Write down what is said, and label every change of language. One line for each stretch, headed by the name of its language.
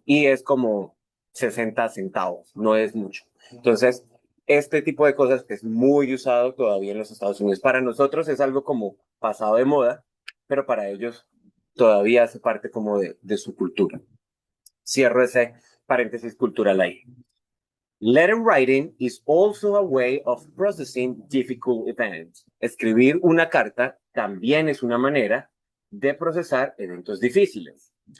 Spanish: Y es como 60 centavos, no es mucho. Entonces, este tipo de cosas es muy usado todavía en los Estados Unidos. Para nosotros es algo como pasado de moda, pero para ellos todavía hace parte como de su cultura. Cierro ese paréntesis cultural ahí.
English: Letter writing is also a way of processing difficult events.
Spanish: Escribir una carta también es una manera de procesar eventos difíciles.